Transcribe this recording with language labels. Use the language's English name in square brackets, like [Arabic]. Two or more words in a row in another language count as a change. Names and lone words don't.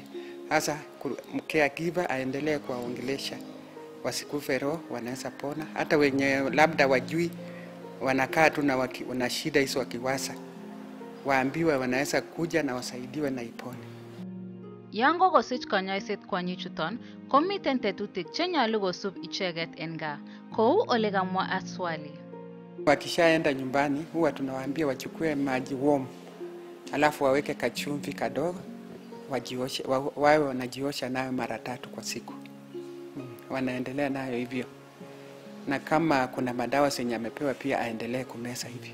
[Swahili] Sasa caregiver aendelee kuwaongelesha, wasikufe roho, wanaweza pona. Hata wenye labda wajui wanakaa tu na shida hizo wakiwasa, waambiwe wanaweza kuja na wasaidiwe na ipone. [Kalenjin] Yango kosich kanyoiset kwanyichuton, komiten tetutik chenyolu kosub icheket en gaa, kou ole kamwa aswali. [Swahili] Wakishaenda nyumbani huwa tunawaambia wachukue maji warm, alafu waweke kachumvi kadogo, wajioshe, wawe wanajiosha nayo mara 3 kwa siku. Wanaendelea nayo hivyo. Na kama kuna madawa zenye amepewa pia aendelee kumeza hivyo.